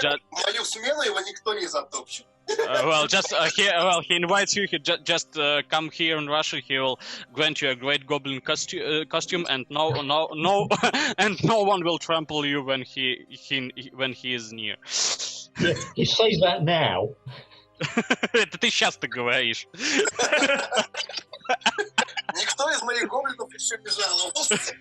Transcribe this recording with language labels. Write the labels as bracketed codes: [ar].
[ru] Мою смену его никто не затопчет. [en] He invites you. He just come here in Russia. He will grant you a great goblin costume, and no, and no one will trample you when he is near. Yeah, he says that now. [ru] Это ты сейчас так говоришь. Никто из моих гоблинов еще не жаловался.